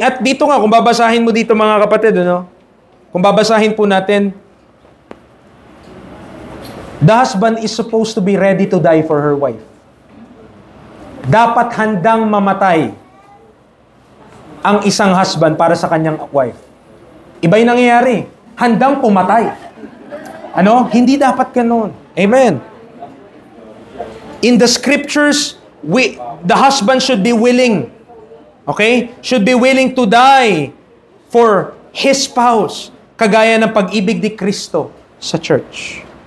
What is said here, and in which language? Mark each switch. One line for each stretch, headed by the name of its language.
Filipino: At dito nga, kung babasahin mo dito, mga kapatid, ano? Kung babasahin po natin,
English: the husband is supposed to be ready to die for her wife.
Filipino: Dapat handang mamatay ang isang husband para sa kanyang wife. Iba yung nangyayari. Handang pumatay. Ano? Hindi dapat ganun. Amen.
English: In the scriptures, the husband should be willing. Okay? Should be willing to die for his spouse.
Filipino: Kagaya ng pag-ibig ni Kristo sa church.